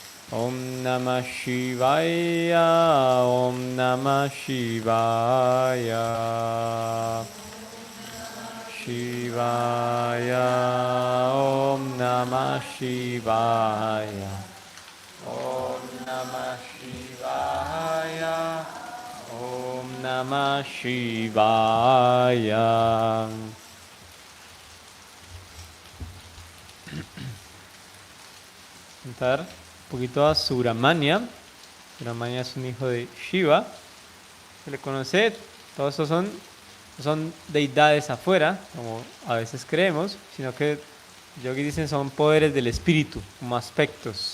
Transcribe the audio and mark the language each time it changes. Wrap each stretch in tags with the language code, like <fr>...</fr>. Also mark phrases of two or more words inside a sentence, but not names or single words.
<sa>Om Namah Shivaya, Om Namah Shivaya, Shivaya, Om Namah Shivaya, Om Namah Shivaya, Om Namah Shivaya.</sa> <es>Cantar un poquito a Subramania. Subramania es un hijo de Shiva. Se le conoce, todos estos son deidades afuera, como a veces creemos, sino que yogis dicen son poderes del espíritu, como aspectos.</es>